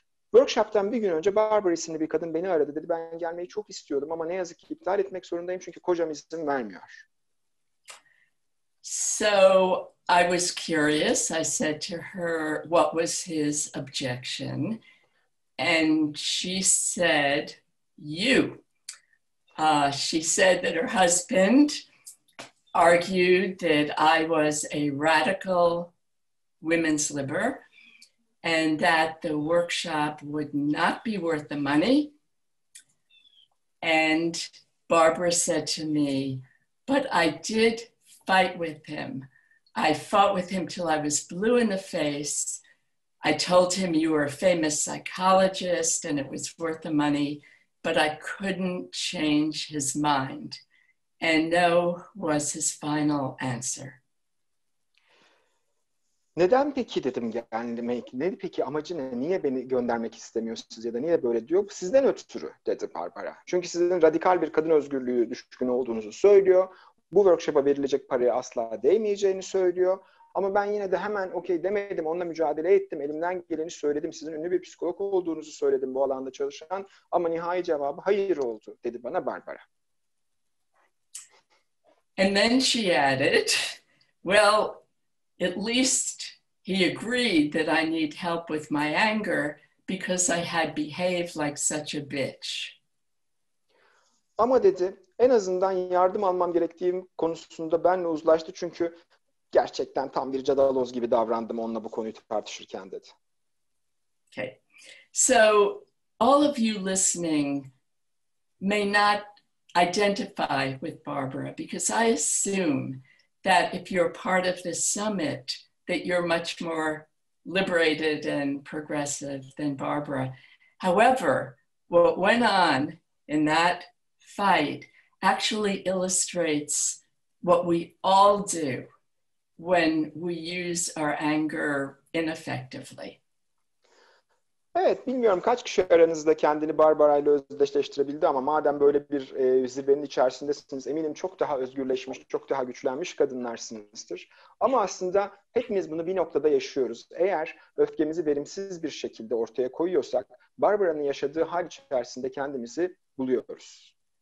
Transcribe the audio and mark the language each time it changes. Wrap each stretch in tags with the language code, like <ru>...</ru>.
<tr>Workshop'tan bir gün önce Barbara isimli bir kadın beni aradı. Dedi ben gelmeyi çok istiyordum ama ne yazık ki iptal etmek zorundayım çünkü kocam izin vermiyor.</tr> <en>So I was curious. I said to her, what was his objection? And she said, you. She said that her husband argued that I was a radical women's libber and that the workshop would not be worth the money. And Barbara said to me, but I did fight with him. I fought with him till I was blue in the face. I told him you were a famous psychologist and it was worth the money, but I couldn't change his mind. And no was his final answer.</en> <tr>Neden peki dedim yani ne peki amacı ne? Niye beni göndermek istemiyorsunuz ya da niye böyle diyor? Sizden ötürü dedi Barbara. Çünkü sizin radikal bir kadın özgürlüğü düşkünü olduğunuzu söylüyor. Bu workshop'a verilecek paraya asla değmeyeceğini söylüyor. Ama ben yine de hemen okey demedim, onunla mücadele ettim, elimden geleni söyledim. Sizin ünlü bir psikolog olduğunuzu söyledim bu alanda çalışan. Ama nihai cevabı hayır oldu dedi bana Barbara.</tr> <en>And then she added, well, at least he agreed that I need help with my anger because I had behaved like such a bitch.</en> <tr>Ama dedi, en azından yardım almam gerektiğim konusunda benimle uzlaştı çünkü gerçekten tam bir cadaloz gibi davrandım onunla bu konuyu tartışırken dedi.</tr> <en>Okay, so all of you listening may not identify with Barbara because I assume that if you're part of this summit, that you're much more liberated and progressive than Barbara. However, what went on in that fight actually illustrates what we all do when we use our anger ineffectively.</en> <tr>Evet, bilmiyorum kaç kişi aranızda kendini Barbara ile özdeşleştirebildi ama madem böyle bir zirvenin içerisindesiniz, eminim çok daha özgürleşmiş, çok daha güçlenmiş kadınlarsınızdır. Ama aslında hepimiz bunu bir noktada yaşıyoruz. Eğer öfkemizi verimsiz bir şekilde ortaya koyuyorsak, Barbara'nın yaşadığı hal içerisinde kendimizi buluyoruz.</tr>